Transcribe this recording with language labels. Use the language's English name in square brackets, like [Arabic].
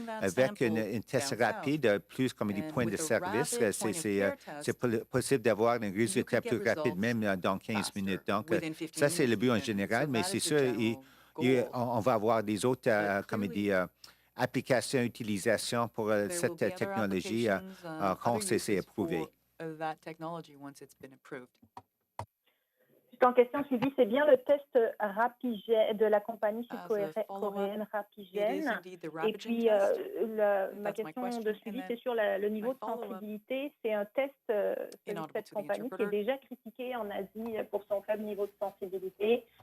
[French] Avec un test rapide, plus comme des points de service, c'est possible d'avoir un résultat plus rapide, même dans 15 minutes. Donc, ça, c'est le but en général, mais c'est sûr, on va avoir des autres applications, utilisations pour cette technologie quand c'est approuvé. [English] That technology once it's been approved. [French] En question suivie, c'est bien le test Rapigène de la compagnie sud-coréenne Rapigène. Et puis, ma question de suivi, c'est sur le niveau de sensibilité. C'est un test, celui de cette compagnie, qui est déjà critiqué en Asie pour son faible niveau de sensibilité.